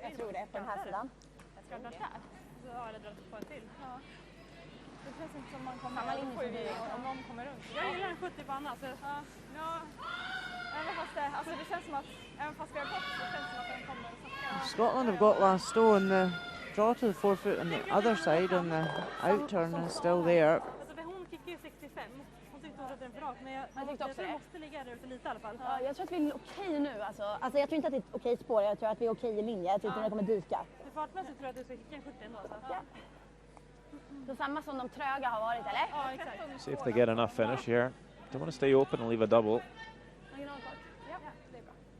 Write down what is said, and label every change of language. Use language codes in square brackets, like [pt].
[sv] Jag tror det, på den här sidan. Ska vi dra där? Ja, eller dra på en till. Ja. Det känns inte som man kommer om någon kommer runt. Jag gillar en 70 på Anna. Så, ja, även fast det känns som att även fast vi har gått så känns det som att den kommer att [en] Scotland have got last stone. The draw to the forefoot on the other side on the out turn is still there. [sv] Alltså, hon kickade ju 65. Hon tyckte hon hade den för rakt. Men jag tror det måste ligga där ute lite i alla fall. Ja, jag tror att vi är okej nu. Alltså, jag tror inte att det är ett okej spår. Jag tror att vi är okej i linje. Jag tror inte att det kommer dyka. För fartmässigt tror jag att du ska kicka en 70 ändå. Så. Ja. Så samma som de tröga har varit, eller? Ja, exakt. [en] See if they get enough finish here. Don't want to stay open and leave a double. [sv] Originalkort. Ja, det är bra.